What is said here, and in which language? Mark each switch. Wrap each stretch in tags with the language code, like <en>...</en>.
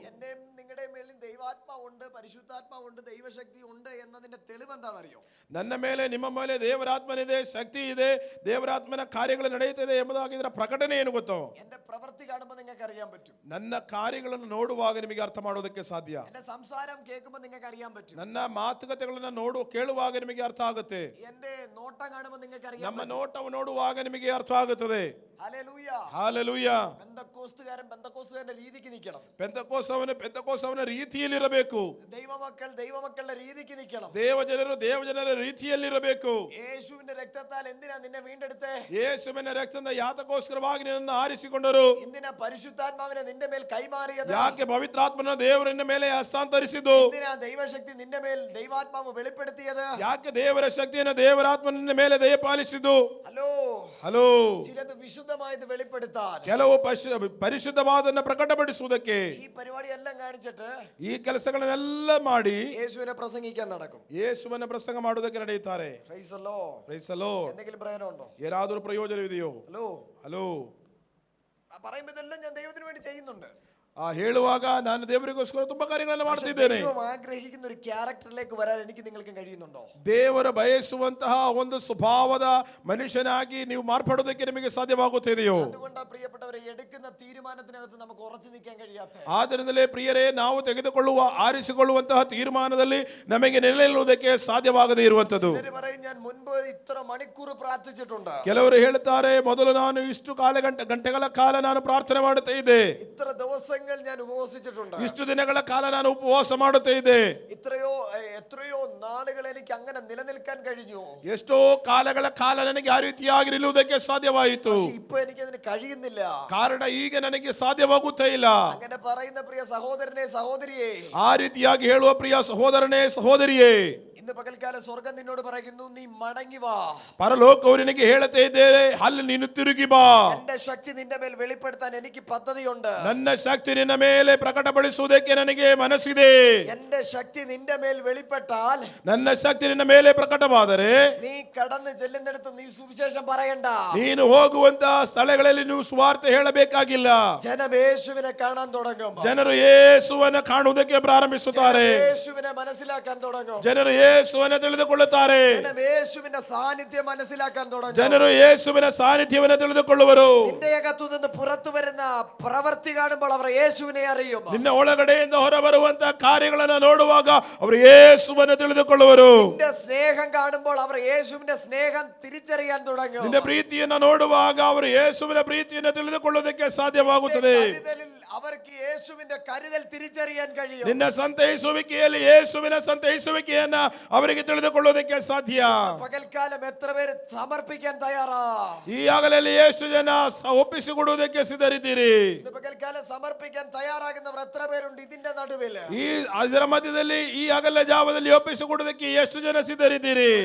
<ml>എന്റെയും നിങ്ങളുടെ മേലിൽ ദൈവാത്മാവുണ്ട്, പരിശുദ്ധാത്മാവുണ്ട്, ദൈവശക്തി ഉണ്ട് എന്നതിന്റെ തെളിവ് എന്താണെന്നറിയോ?</ml> <kn>ನನ್ನ ಮೇಲೆ ನಿಮ್ಮ ಮೇಲೆ ದೇವರಾತ್ಮನಿದೆ, ಶಕ್ತಿ ಇದೆ, ದೇವರಾತ್ಮನ ಕಾರ್ಯಗಳು ನಡೆಯುತ್ತದೆ ಎಂಬುದಾಗಿ ಇದರ ಪ್ರಕಟಣೆ ಏನು ಗೊತ್ತೋ?</kn> <ml>എന്റെ പ്രവൃത്തി കാണുമ്പോൾ നിങ്ങൾക്ക് അറിയാൻ പറ്റും.</ml> <kn>ನನ್ನ ಕಾರ್ಯಗಳನ್ನು ನೋಡುವಾಗ ನಿಮಗೆ ಅರ್ಥ ಮಾಡೋದಕ್ಕೆ ಸಾಧ್ಯ.</kn> <ml>എന്റെ സംസാരം കേൾക്കുമ്പോൾ നിങ്ങൾക്ക് അറിയാൻ പറ്റും.</ml> <kn>ನನ್ನ ಮಾತುಕತೆಗಳನ್ನು ಕೇಳುವಾಗ ನಿಮಗೆ ಅರ್ಥ ಆಗುತ್ತೆ.</kn> <ml>എന്റെ നോട്ടം കാണുമ്പോൾ നിങ്ങൾക്ക് അറിയാൻ</ml> <kn>ನಮ್ಮ</kn> <ml>പറ്റും.</ml> <kn>ನೋಟವು ನೋಡುವಾಗ ನಿಮಗೆ ಅರ್ಥ ಆಗುತ್ತದೆ.</kn> <ml>ഹല്ലേലൂയ.</ml> <kn>ಹಾಲೆಲೂಯ.</kn> <ml>പെന്തക്കോസ്തുകാരന്റെ രീതിക്ക് നിൽക്കണം.</ml> <kn>ಪೆಂತಕೋಸ್ತವನ ರೀತಿಯಲ್ಲಿರಬೇಕು.</kn> <ml>ദൈവമക്കളുടെ രീതിക്ക് നിൽക്കണം.</ml> <kn>ದೇವಜನರ ರೀತಿಯಲ್ಲಿರಬೇಕು.</kn> <ml>യേശുവിന്റെ രക്തത്താൽ എന്തിനാ നിന്നെ വീണ്ടെടുത്തേ?</ml> <kn>ಯೇಸುವಿನ ರಕ್ತದಿಂದ ಯಾತಕ್ಕೋಸ್ಕರವಾಗಿ ನಿನ್ನನ್ನು ಆರಿಸಿಕೊಂಡರು.</kn> <ml>എന്തിനാ പരിശുദ്ധാത്മാവിനെ നിന്റെ മേൽ കൈമാറിയത്?</ml> <kn>ಯಾಕೆ ಪವಿತ್ರಾತ್ಮನ ದೇವರು ನಿನ್ನ ಮೇಲೆ ಹಸ್ತಾಂತರಿಸಿದ್ದು?</kn> <ml>എന്തിനാ ദൈവശക്തി നിന്റെ മേൽ ദൈവാത്മാവ് വെളിപ്പെടുത്തിയത്?</ml> <kn>ಯಾಕೆ ದೇವರ ಶಕ್ತಿಯನ್ನು ದೇವರಾತ್ಮ ನಿನ್ನ ಮೇಲೆ ದಯಪಾಲಿಸಿದ್ದು?</kn> <en>hello hello,</en> <ml>ചിലത് വിശുദ്ധമായത് വെളിപ്പെടുത്താൻ,</ml> <kn>ಕೆಲವು ಪರಿಶುದ್ಧವಾದನ್ನ ಪ್ರಕಟಪಡಿಸುವುದಕ್ಕೆ</kn> <ml>ഈ പരിപാടി എല്ലാം കാണിച്ചിട്ട്</ml> <kn>ಈ ಕೆಲಸಗಳನ್ನೆಲ್ಲ ಮಾಡಿ</kn> <ml>യേശുവിനെ പ്രസംഗിക്കാൻ നടക്കും.</ml> <kn>ಯೇಸುವನ್ನ ಪ್ರಸಂಗ ಮಾಡುವುದಕ್ಕೆ ನಡೆಯುತ್ತಾರೆ.</kn> <en>Praise the Lord. Praise the Lord.</en> <ml>എന്തെങ്കിലും പ്രയോജനമുണ്ടോ?</ml> <kn>ಏನಾದರೂ ಪ್ರಯೋಜನವಿದೆಯೋ?</kn> <en>hello hello,</en> <ml>പറയുമ്പോൾ ഇതെല്ലാം ഞാൻ ദൈവത്തിന് വേണ്ടി ചെയ്യുന്നുണ്ട്.</ml> <kn>ಹೇಳುವಾಗ ನಾನು ದೇವರಿಗೋಸ್ಕರ ತುಂಬಾ ಕಾರ್ಯಗಳನ್ನು ಮಾಡ್ತಿದ್ದೇನೆ.</kn> <ml>ദൈവം ആഗ്രഹിക്കുന്ന ഒരു ക്യാരക്ടറിലേക്ക് വരാൻ എനിക്ക് നിങ്ങൾക്ക് കഴിയുന്നുണ്ടോ?</ml> <kn>ದೇವರು ಬಯಸುವಂತಹ ಒಂದು ಸ್ವಭಾವದ ಮನುಷ್ಯನಾಗಿ ನೀವು ಮಾರ್ಪಡೋದಕ್ಕೆ ನಿಮಗೆ ಸಾಧ್ಯವಾಗುತ್ತಿದೆಯೋ?</kn> <ml>അതുകൊണ്ടാണ് പ്രിയപ്പെട്ടവരെ, എടുക്കുന്ന തീരുമാനത്തിനകത്ത് നമുക്ക് ഉറച്ചു നിൽക്കാൻ കഴിയാത്ത.</ml> <kn>ಆದ್ದರಿಂದಲೇ ಪ್ರಿಯರೇ, ನಾವು ಆರಿಸಿಕೊಳ್ಳುವಂತಹ ತೀರ್ಮಾನದಲ್ಲಿ ನಮಗೆ ನಿಲ್ಲುವುದಕ್ಕೆ ಸಾಧ್ಯವಾಗದೇ ಇರುವಂತದ್ದು.</kn> <ml>പറയും, ഞാൻ മുൻപ് ഇത്ര മണിക്കൂർ പ്രാർത്ഥിച്ചിട്ടുണ്ട്.</ml> <kn>ಕೆಲವರು ಹೇಳ್ತಾರೆ, ಮೊದಲು ನಾನು ಇಷ್ಟು ಗಂಟೆಗಳ ಕಾಲ ನಾನು ಪ್ರಾರ್ಥನೆ ಮಾಡುತ್ತಾ ಇದ್ದೆ.</kn> <ml>ഇത്ര ദിവസങ്ങൾ ഞാൻ ഉപവസിച്ചിട്ടുണ്ട്.</ml> <kn>ಇಷ್ಟು ದಿನಗಳ ಕಾಲ ನಾನು ಉಪವಾಸ ಮಾಡುತ್ತಾ ಇದ್ದೆ.</kn> <ml>എത്രയോ നാളുകൾ എനിക്ക് അങ്ങനെ നിലനിൽക്കാൻ കഴിഞ്ഞു.</ml> <kn>ಎಷ್ಟೋ ಕಾಲಗಳ ಕಾಲ ನನಗೆ ಆ ರೀತಿಯಾಗಿ ನಿಲ್ಲುವುದಕ್ಕೆ ಸಾಧ್ಯವಾಯಿತು.</kn> <ml>ഇപ്പൊ എനിക്ക് അതിന് കഴിയുന്നില്ല.</ml> <kn>ಕಾರಣ ಈಗ ನನಗೆ ಸಾಧ್ಯವಾಗುತ್ತಾ ಇಲ್ಲ.</kn> <ml>അങ്ങനെ പറയുന്ന പ്രിയ സഹോദരനെ സഹോദരിയെ,</ml> <kn>ಆ ರೀತಿಯಾಗಿ ಹೇಳುವ ಪ್ರಿಯ ಸಹೋದರನೇ ಸಹೋದರಿಯೇ,</kn> <ml>ഇന്ന് പകൽക്കാലം സ്വർഗം നിന്നോട് പറയുന്നു, നീ മടങ്ങി വാ.</ml> <kn>ಪರಲೋಕವು ನಿನಗೆ ಹೇಳುತ್ತಾ ಇದ್ದೇನೆ, ಅಲ್ಲಿ ನೀನು ತಿರುಗಿ ಬಾ.</kn> <ml>എന്റെ ശക്തി നിന്റെ മേൽ വെളിപ്പെടുത്താൻ എനിക്ക് പദ്ധതിയുണ്ട്.</ml> <kn>ನನ್ನ ಶಕ್ತಿ ನಿನ್ನ ಮೇಲೆ ಪ್ರಕಟಪಡಿಸುವುದಕ್ಕೆ ನನಗೆ ಮನಸ್ಸಿದೆ.</kn> <ml>എന്റെ ശക്തി നിന്റെ മേൽ വെളിപ്പെടുത്താൻ വെളിപ്പെട്ടാൽ</ml> <kn>ನನ್ನ ಶಕ್ತಿ ನಿನ್ನ ಮೇಲೆ ಪ್ರಕಟವಾದರೆ</kn> <ml>നീ കടന്നു ചെല്ലുന്നിടത്ത് നീ സുവിശേഷം പറയണ്ട.</ml> <kn>ನೀನು ಹೋಗುವಂತ ಸ್ಥಳಗಳಲ್ಲಿ ನೀವು ಸುವಾರ್ತೆ ಹೇಳಬೇಕಾಗಿಲ್ಲ.</kn> <ml>ജനം യേശുവിനെ കാണാൻ തുടങ്ങും.</ml> <kn>ಜನರು ಯೇಸುವನ್ನು ಕಾಣುವುದಕ್ಕೆ ಪ್ರಾರಂಭಿಸುತ್ತಾರೆ.</kn> <ml>യേശുവിനെ മനസ്സിലാക്കാൻ തുടങ്ങും.</ml> <kn>ಜನರು ಯೇಸುವನ್ನು ತಿಳಿದುಕೊಳ್ಳುತ್ತಾರೆ.</kn> <ml>ജനം യേശുവിന്റെ സാന്നിധ്യം മനസ്സിലാക്കാൻ തുടങ്ങും.</ml> <kn>ಜನರು ಯೇಸುವಿನ ಸಾನ್ನಿಧ್ಯವನ್ನು ತಿಳಿದುಕೊಳ್ಳುವರು.</kn> <ml>നിന്റെ അകത്തു നിന്ന് പുറത്തു വരുന്ന പ്രവൃത്തി കാണുമ്പോൾ അവർ യേശുവിനെ അറിയും.</ml> <kn>ನಿನ್ನ ಒಳಗಡೆಯಿಂದ ಹೊರಬರುವಂತ ಕಾರ್ಯಗಳನ್ನು ನೋಡುವಾಗ ಅವರು ಯೇಸುವನ್ನು ತಿಳಿದುಕೊಳ್ಳುವರು.</kn> <ml>നിന്റെ സ്നേഹം കാണുമ്പോൾ അവർ യേശുവിന്റെ സ്നേഹം തിരിച്ചറിയാൻ തുടങ്ങും.</ml> <kn>ನಿನ್ನ ಪ್ರೀತಿಯನ್ನು ನೋಡುವಾಗ ಅವರು ಯೇಸುವಿನ ಪ್ರೀತಿಯನ್ನು ತಿಳಿದುಕೊಳ್ಳುವುದಕ್ಕೆ ಸಾಧ್ಯವಾಗುತ್ತದೆ.</kn> <ml>അവർക്ക് യേശുവിന്റെ കരുതൽ തിരിച്ചറിയാൻ കഴിയും.</ml> <kn>ನಿನ್ನ ಸಂತೈಸುವಿಕೆಯಲ್ಲಿ ಯೇಸುವಿನ ಸಂತೈಸುವಿಕೆಯನ್ನ ಅವರಿಗೆ ತಿಳಿದುಕೊಳ್ಳುವುದಕ್ಕೆ ಸಾಧ್ಯ.</kn> <ml>പകൽക്കാലം എത്ര പേര് സമർപ്പിക്കാൻ തയ്യാറാ?</ml> <kn>ಈ ಆಗಲಲ್ಲಿ ಎಷ್ಟು ಜನ ಒಪ್ಪಿಸಿಕೊಡುವುದಕ್ಕೆ ಸಿದ್ಧರಿದ್ದೀರಿ?</kn> <ml>പകൽക്കാലം സമർപ്പിക്കാൻ തയ്യാറാകുന്നവർ എത്ര പേരുണ്ട് ഇതിന്റെ നടുവിൽ?</ml> <kn>ಇದರ ಮಧ್ಯದಲ್ಲಿ ಈ ಹಗಲ ಜಾವದಲ್ಲಿ ಒಪ್ಪಿಸಿಕೊಡುವುದಕ್ಕೆ ಎಷ್ಟು ಜನ ಸಿದ್ಧರಿದ್ದೀರಿ?</kn>